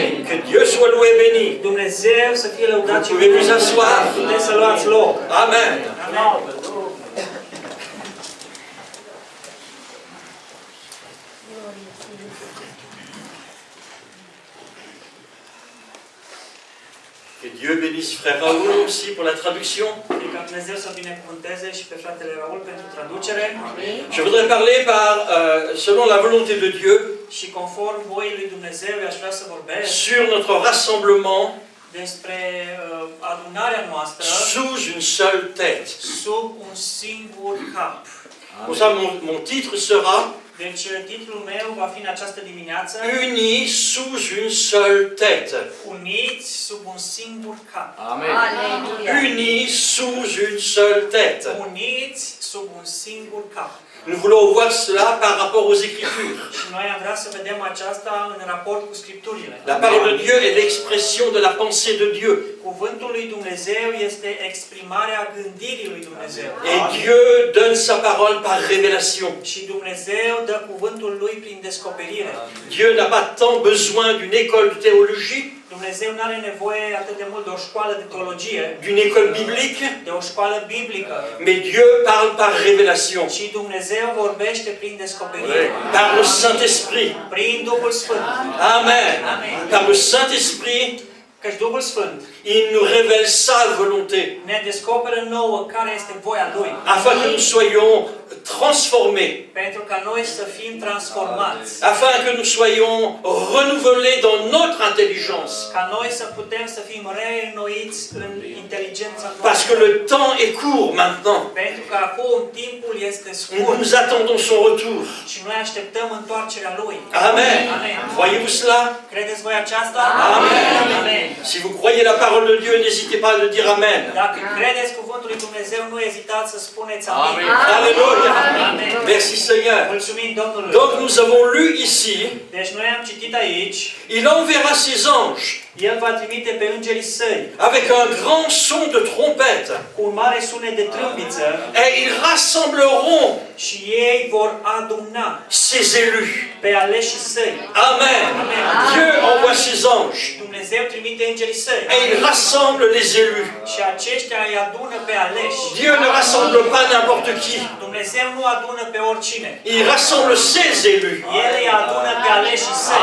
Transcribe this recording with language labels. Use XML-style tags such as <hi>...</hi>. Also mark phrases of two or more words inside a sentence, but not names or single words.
<fr>Que Dieu soit loué et béni.</fr> <ro>Dumnezeu să fie lăudat și</ro> <fr>Vous pouvez vous asseoir.</fr> <ro>puteți să luați loc.</ro> <fr>Amen.</fr> <ro>Amen.</ro> <fr>Que Dieu bénisse frère Raoul aussi pour la traduction.</fr> <ro>Ca Dumnezeu să binecuvânteze și pe fratele Raul pentru traducere.</ro> <fr>Je voudrais parler selon la volonté de Dieu</fr> <ro>Și conform voii lui Dumnezeu, aș vrea să vorbesc</ro> <fr>sur notre rassemblement</fr> <ro>despre adunarea noastră</ro> <fr>sous une seule tête.</fr> <ro>sub un singur cap.</ro> <fr>Pour ça, mon titre sera</fr> <ro>Deci titlul meu va fi în această dimineață</ro> <fr>Unis sous une seule tête.</fr> <ro>Uniți sub un singur cap.</ro> <fr>Amen.</fr> <ro>Unis sous une seule tête. Uniți sub un singur cap.</ro> <fr>Nous voulons voir cela par rapport aux Écritures.</fr> <ro>Și noi am vrea să vedem aceasta în raport cu Scripturile.</ro> <fr>La parole de Dieu est l'expression de la pensée de Dieu.</fr> <ro>Cuvântul lui Dumnezeu este exprimarea gândirii lui Dumnezeu.</ro> <fr>Et Dieu donne sa parole par révélation.</fr> <ro>Și Dumnezeu dă cuvântul lui prin descoperire.</ro> <fr>Dieu n'a pas tant besoin d'une école de théologie,</fr> <ro>Dumnezeu nu are nevoie atât de mult de o școală de teologie,</ro> <fr>d'une école biblique,</fr> <ro>de o școală biblică,</ro> <fr>mais Dieu parle par révélation,</fr> <ro>ci Dumnezeu vorbește prin descoperire,</ro> <fr>par le Saint-Esprit.</fr> <ro>prin Duhul Sfânt.</ro> <fr>Amen.</fr> <ro>Amen.</ro> <fr>Par le Saint-Esprit,</fr> <ro>Căci Duhul Sfânt</ro> <fr>il nous révèle sa volonté,</fr> <ro>ne descoperă nouă care este voia Lui,</ro> <fr>afin que nous soyons transformés,</fr> <ro>pentru ca noi să fim transformați,</ro> <fr>afin que nous soyons renouvelés dans notre intelligence.</fr> <ro>ca noi să putem să fim reînnoiți în inteligența</ro> <fr>Parce que</fr> <ro>noastră.</ro> <fr>le temps est court maintenant.</fr> <ro>Pentru că acum timpul este scurt</ro> <fr>Nous attendons son retour.</fr> <ro>și noi așteptăm întoarcerea Lui.</ro> <fr>Amen.</fr> <ro>Amen.</ro> <fr>Croyez-vous cela?</fr> <ro>Credeți voi aceasta?</ro> <fr>Amen.</fr> <ro>Amen.</ro> <fr>Si vous croyez la parole de Dieu, n'hésitez pas à le dire Amen.</fr> <ro>Dacă credeți cuvântul lui Dumnezeu, nu ezitați să spuneți amin.</ro> <fr>Alléluia.</fr> <ro>Amen.</ro> <fr>Merci Seigneur.</fr> <ro>Mulțumim Domnului.</ro> <fr>Donc nous avons lu ici,</fr> <ro>Deci noi am citit aici,</ro> <fr>il enverra ses anges</fr> <ro>El va trimite pe îngerii săi</ro> <fr>avec un grand son de trompette</fr> <ro>cu un mare sunet de trâmbiță</ro> <fr>et ils rassembleront</fr> <ro>și ei vor aduna</ro> <fr>ses élus.</fr> <ro>pe aleșii săi.</ro> <fr>Amen. Dieu envoie ses anges</fr> <ro>Dumnezeu trimite îngerii săi</ro> <fr>et il rassemble les élus.</fr> <ro>și aceștia îi adună pe aleși.</ro> <fr>Dieu ne rassemble pas n'importe qui.</fr> <ro>Dumnezeu nu adună pe oricine.</ro> <fr>Il rassemble ses élus.</fr> <ro>El îi adună pe aleșii săi,</ro>